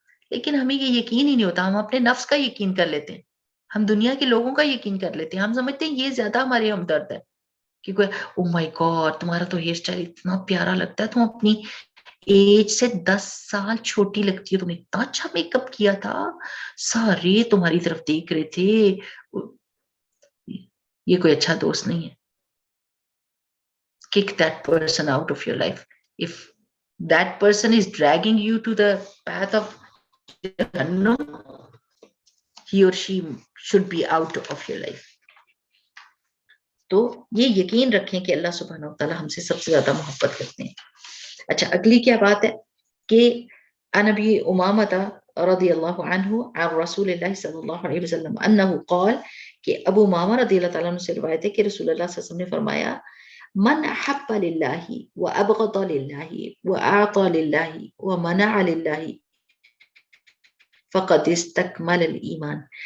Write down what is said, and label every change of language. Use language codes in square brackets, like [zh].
[ur] لیکن ہمیں یہ یقین ہی نہیں ہوتا، ہم اپنے نفس کا یقین کر لیتے ہیں، ہم دنیا کے لوگوں کا یقین کر لیتے ہیں، ہم سمجھتے ہیں یہ زیادہ ہمارے ہمدرد ہے کہ کوئی [en] oh my god [ur] تمہارا تو ہیئر اسٹائل اتنا پیارا لگتا ہے، تم اپنی ایج سے 10 سال چھوٹی لگتی ہے، تم نے اتنا اچھا میک اپ کیا تھا، سارے تمہاری طرف دیکھ رہے تھے. یہ کوئی اچھا دوست نہیں ہے. [en] Kick that person out of your life. If that person is dragging you to the path of Jahannam, he or she should be out of your life. [ur] تو یہ یقین رکھیں کہ اللہ سبحانہ وتعالی ہم سے سب سے زیادہ محبت کرتے ہیں. اچھا اگلی کیا بات ہے کہ [ar] عن ابی امامہ رضی اللہ عنہ عن رسول اللہ صلی اللہ علیہ وسلم انہ قال [ur] کہ ابو امامہ رضی اللہ تعالیٰ عنہ سے روایت ہے کہ رسول اللہ صلی اللہ علیہ وسلم نے فرمایا [ar] من احب للہ وابغض للہ واعطى للہ ومنع للہ فقد استکمل الایمان.